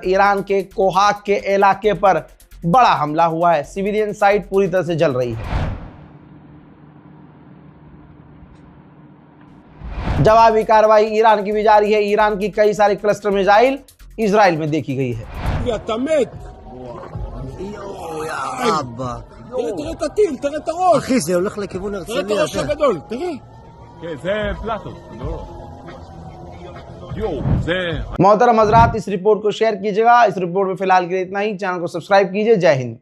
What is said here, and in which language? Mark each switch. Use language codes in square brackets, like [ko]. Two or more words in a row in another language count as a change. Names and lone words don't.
[hi] ईरान के कोहाक के इलाके पर बड़ा हमला हुआ है, [en] civilian site [hi] पूरी तरह से जल रही है। जवाबी कार्रवाई ईरान की भी जारी है। ईरान की कई सारी [en] cluster missile [hi] इजराइल में देखी गई है। [he] תראה את הטיל, תראה את הראש. אחי, זה הולך לכיוון הרצליה. תראה את הראש הגדול, תראה. כן, זה פלטו. [hi] मोहतरम हजरात, इस रिपोर्ट को शेयर कीजिएगा। इस रिपोर्ट में फिलहाल के लिए इतना ही। चैनल को सब्सक्राइब कीजिए। जय हिंद।